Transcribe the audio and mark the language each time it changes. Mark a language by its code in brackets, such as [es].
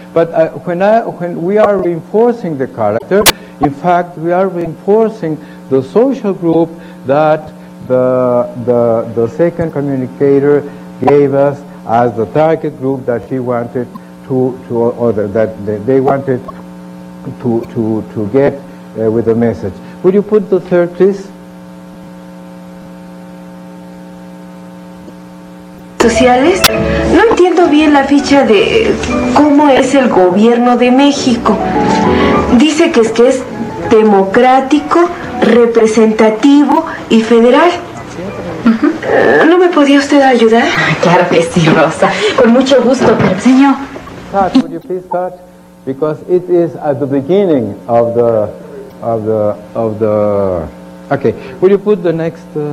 [en] But when we are reinforcing the character, in fact, we are reinforcing the social group that the second communicator gave us as the target group that he wanted that they wanted to get with the message. Would you put the third, please? [es] Sociales, no entiendo bien la ficha de cómo es el gobierno de México. Dice que es democrático, representativo y federal. ¿No me podía usted ayudar? Claro que sí, Rosa. Con mucho gusto, pero señor. [en] Start, would you please start? Because it is at the beginning of the. Okay, would you put the next?